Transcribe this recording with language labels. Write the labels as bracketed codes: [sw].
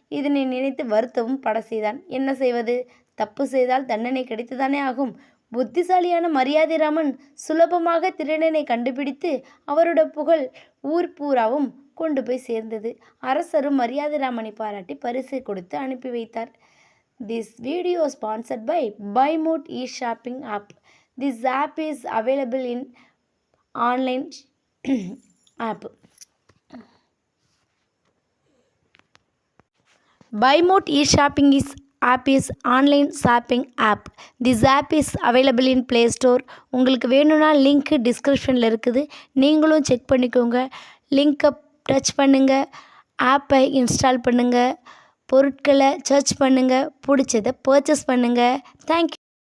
[ta] இதனை நினைத்து வருத்தவும் பட செய்தான். என்ன செய்வது? தப்பு செய்தால் தண்டனை கிடைத்துதானே ஆகும். புத்திசாலியான மரியாதைராமன் சுலபமாக திருடனை கண்டுபிடித்து அவரோட புகழ் ஊர் பூராவும் கொண்டு போய் சேர்ந்தது. அரசரும் மரியாதைராமனை பாராட்டி பரிசை கொடுத்து அனுப்பி வைத்தார். [en] This video is sponsored by BuyMoot e-shopping app. This app is available in online app. BuyMoot e-shopping app is online shopping app. This app is available in Play Store. [ta] உங்களுக்கு வேணும்னா லிங்க் டிஸ்கிரிப்ஷனில் இருக்குது, நீங்களும் செக் பண்ணிக்கோங்க. லிங்கை touch பண்ணுங்கள், ஆப்பை install பண்ணுங்கள், பொருட்களை சர்ச் பண்ணுங்கள், பிடிச்சதை பர்ச்சேஸ் பண்ணுங்கள். தேங்க்யூ.